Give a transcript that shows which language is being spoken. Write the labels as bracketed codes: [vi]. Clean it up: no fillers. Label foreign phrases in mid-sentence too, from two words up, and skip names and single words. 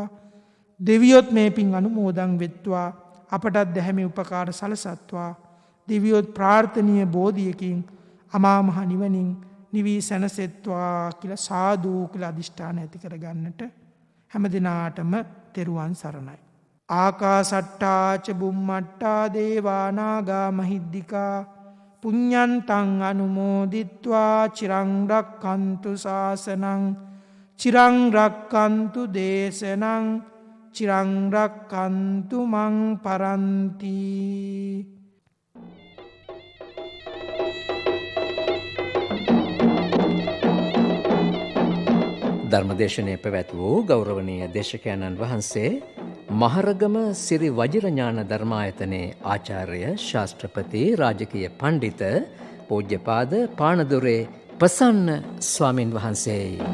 [si] දෙවියොත් මේ පින් අනුමෝදන් වෙත්වා. අපටත් දැහැමි උපකාර සලසත්වා. දෙවියොත් ප්‍රාර්ථනීය බෝධියකින් අමා මහ නිවනින් නිවී සැනසෙත්වා කියලා සාදු කියලා අදිෂ්ඨාන ඇති කරගන්නට හැම දිනාටම තෙරුවන් සරණයි. [pi] ආකාසට්ටා ච බුම්මට්ටා දේවා නාග මහිද්దికා පුඤ්ඤන්තං අනුමෝදිත්වා චිරං රක්ඛන්තු ශාසනං චිරං රක්ඛන්තු දේශනං චිරං රක්ඛන්තු මං පරන්ති. [si] ධර්මදේශනය පැවැත් වූ ගෞරවනීය දේශකයන්න් වහන්සේ මහරගම සිරි වජිරඥාන ධර්මායතනයේ ආචාර්ය ශාස්ත්‍රපති රාජකීය පණ්ඩිත පූජ්‍යපාද පානදුරේ ප්‍රසන්න ස්වාමින් වහන්සේයි.